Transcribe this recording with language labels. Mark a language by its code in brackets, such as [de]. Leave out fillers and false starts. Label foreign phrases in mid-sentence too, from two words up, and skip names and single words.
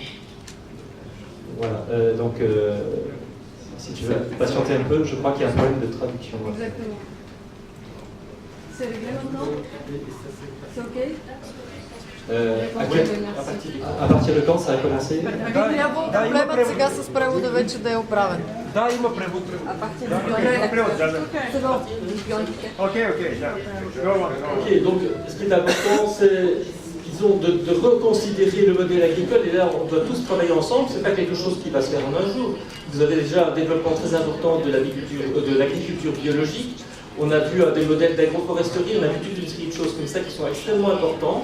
[fr] Voilà, donc si tu veux patienter un peu, je crois qu'il y a un problème de traduction. Exactement. C'est réglé maintenant? C'est OK? À partir de quand ça a commencé? [bg] Би трябвало проблемът сега с превода вече да е оправен. Да, има превод. Има превод, да. [fr] Ok, donc ce qui est important, c'est disons, de reconsidérer le modèle agricole, et là on doit tous travailler ensemble, c'est pas quelque chose qui va se faire en un jour. Vous avez déjà un développement très important de l'agriculture biologique, on a vu des modèles d'agroforesterie, on a vu toute une série de choses comme ça qui sont extrêmement importantes.